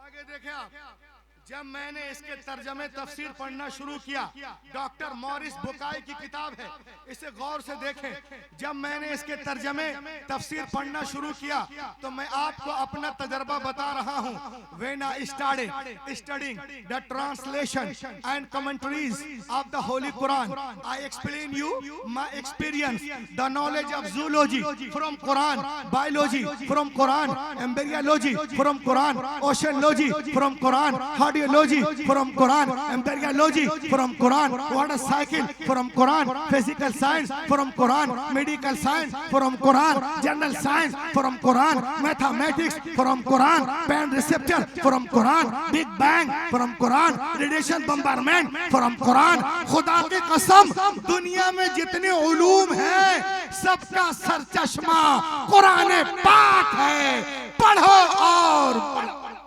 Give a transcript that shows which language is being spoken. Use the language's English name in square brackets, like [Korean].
[Hindi] देखें आप, जब मैंने इसके तर्जमे तफसीर पढ़ना शुरू किया, डॉक्टर मॉरिस बुकाई की किताब है, इसे गौर से देखें। जब मैंने इसके तर्जमे तफसीर पढ़ना शुरू किया तो मैं आपको अपना तजर्बा बता रहा हूं। [English] When I started studying the translation and commentaries of the Holy Quran, I explain you my experience, the knowledge of zoology from Quran, biology from Quran, embryology from Quran, oceanology from Quran, cardiology from Quran, embryology from Quran, water cycle from Quran, physical science from Quran, medical science from Quran, general science from Quran, mathematics from Quran, band receptor from Quran, big bang from Quran, radiation bombardment from Quran। [Hindi] खुदा की कसम, दुनिया में जितने उलूम हैं सबका सरचश्मा कुरान पाक है। पढ़ो और पढ़ो।